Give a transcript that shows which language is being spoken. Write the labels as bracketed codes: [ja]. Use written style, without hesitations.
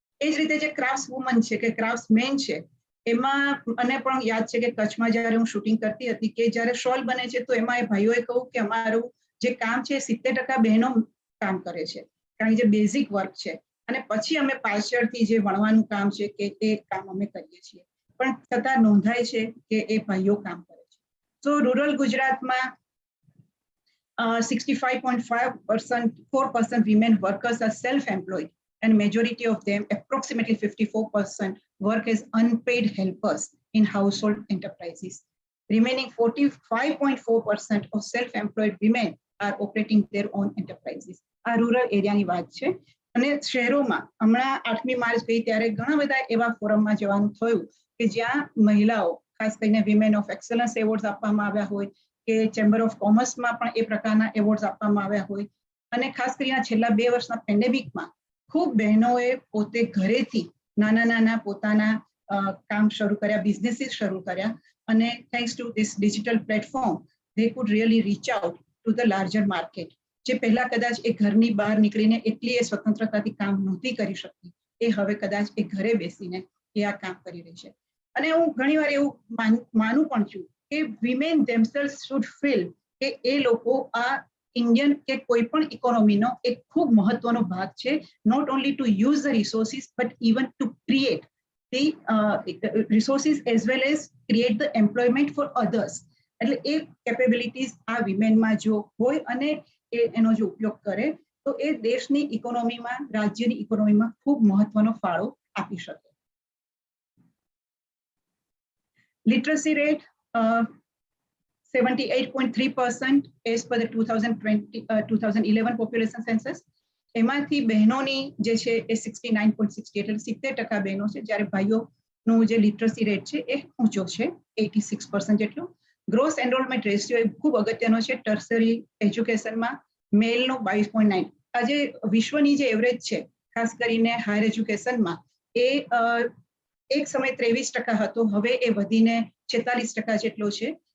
[gu] એ જ રીતે જે ક્રાફ્ટ વુમન છે કે ક્રાફ્ટ મેન છે, એમાં મને પણ યાદ છે કે કચ્છમાં જ્યારે હું શૂટિંગ કરતી હતી કે જ્યારે શોલ બને છે તો એમાં એ ભાઈઓએ કહ્યું કે અમારું જે કામ છે 70% બહેનો કામ કરે છે, કારણ કે જે બેઝિક વર્ક છે, અને પછી અમે પાછળથી જે વણવાનું કામ છે કે એ કામ અમે કરીએ છીએ, પણ છતાં નોંધાય છે કે એ ભાઈઓ કામ કરે છે. તો રૂરલ ગુજરાતમાં [en] 65.4% women workers are self-employed, and majority of them, approximately 54%, work as unpaid helpers in household enterprises. Remaining 45.4% of self-employed women are operating their own enterprises. [gu] આ રૂરલ એરિયાની વાત છે. અને શહેરોમાં હમણાં 8મી માર્ચ ગઈ ત્યારે ઘણા બધા એવા ફોરમમાં જવાનું થયું કે જ્યાં મહિલાઓ, ખાસ કરીને વિમેન ઓફ એક્સલન્સ એવોર્ડ્સ આપવામાં આવ્યા હોય કે ચેમ્બર ઓફ કોમર્સમાં પણ એ પ્રકારના એવોર્ડ્સ આપવામાં આવ્યા હોય. અને ખાસ કરીને છેલ્લા 2 વર્ષના પેન્ડેમિકમાં ખૂબ બહેનોએ પોતે ઘરેથી નાના પોતાના કામ શરૂ કર્યા, બિઝનેસીસ શરૂ કર્યા, અને [en] Thanks to this digital platform they could really reach out to the larger market. [gu] જે પહેલા કદાચ એ ઘરની બહાર નીકળીને એટલી એ સ્વતંત્રતાથી કામ નહોતી કરી શકતી, એ હવે કદાચ એ ઘરે બેસીને એ આ કામ કરી રહી છે. અને હું ઘણીવાર એવું માનું પણ છું [en] કે women themselves should feel કે [gu] એ લોકો આ ઇન્ડિયન કે કોઈ પણ ઇકોનોમીનો એક ખૂબ મહત્વનો ભાગ છે, [en] not only to use the resources but even to create the resources as well as create the employment for others. [gu] એટલે એ કેપેબિલિટીઝ આ વિમેનમાં જો હોય અને એનો જો ઉપયોગ કરે તો એ દેશની ઇકોનોમીમાં, રાજ્યની ઇકોનોમીમાં ખૂબ મહત્વનો ફાળો આપી શકે. [en] Literacy rate 78.3% as per the 2011 population census. [gu] એમાંથી બહેનોની જે છે એ 69.60 એટલે 70% બહેનો છે, જ્યારે ભાઈઓનું જે લિટરસી રેટ છે એ ઊંચો છે 86% જેટલો. ગ્રોસ એનરોલમેન્ટ રેશિયો એ ખૂબ અગત્યનો છે. ટર્સરી એજ્યુકેશનમાં મેલનો 22.9. આજે વિશ્વની જે એવરેજ છે ખાસ કરીને હાયર એજ્યુકેશનમાં એ એક સમય 23% હતો, હવે એ વધીને 46% જેટલો છે.